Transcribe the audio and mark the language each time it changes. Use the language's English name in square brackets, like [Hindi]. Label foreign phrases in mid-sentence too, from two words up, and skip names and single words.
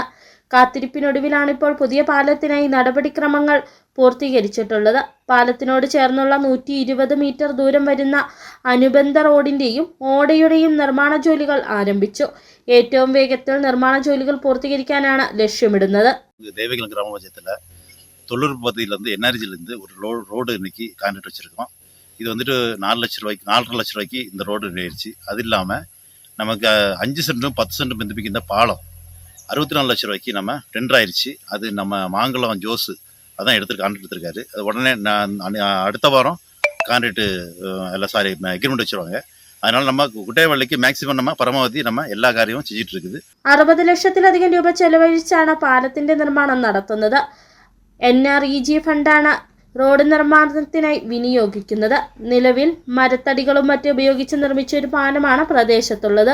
[Malayalam] കാത്തിരിപ്പിനൊടുവിലാണ് ഇപ്പോൾ പുതിയ പാലത്തിനായി നടപടിക്രമങ്ങൾ പൂർത്തീകരിച്ചിട്ടുള്ളത്. പാലത്തിനോട് ചേർന്നുള്ള 120 മീറ്റർ ദൂരം വരുന്ന അനുബന്ധ റോഡിന്റെയും ഓടയുടെയും നിർമ്മാണ ജോലികൾ ആരംഭിച്ചു. ഏറ്റവും വേഗത്തിൽ നിർമ്മാണ ജോലികൾ പൂർത്തീകരിക്കാനാണ് ലക്ഷ്യമിടുന്നത്. [Tamil] தேவிகுளம் கிராம பஞ்சாயத்தில் தொழில்நுட்ப பகுதியிலேருந்து என்ஆர்ஜிலேருந்து ஒரு ரோடு இன்னைக்கு கான்ட்ராக்ட் வச்சுருக்கோம். இது வந்துட்டு 4 லட்ச ரூபாய்க்கு 4.5 லட்ச ரூபாய்க்கு இந்த ரோடு ஆயிடுச்சு. அது இல்லாமல் நமக்கு 5 சென்ட்டும் 10 சென்ட்டும் பந்திப்பிக்கு இந்த பாலம் 64 லட்ச ரூபாய்க்கு நம்ம டெண்டர் ஆயிடுச்சு. அது நம்ம மாங்குளம் ஜோஸு அதான் கான்ட்ராக்ட் எடுத்திருக்காரு. அது உடனே அடுத்த வாரம் [English] contract agreement [Tamil] வச்சுருவாங்க. அதனால நம்ம குட்டேவள்ளிக்கு மாக்ஸிமம் நம்ம பரமாவதி நம்ம எல்லா காரியமும் செய்திட்டு இருக்குது. [Malayalam] 60 ലക്ഷത്തിലധികം രൂപ ചെലവഴിച്ചാണ് പാലത്തിന്റെ നിർമ്മാണം നടത്തുന്നത്. NREG ഫണ്ടാണ് റോഡ് നിർമ്മാണത്തിനായി വിനിയോഗിക്കുന്നത്. നിലവിൽ മരത്തടികളും മറ്റും ഉപയോഗിച്ച് നിർമ്മിച്ച ഒരു പാലമാണ് പ്രദേശത്തുള്ളത്.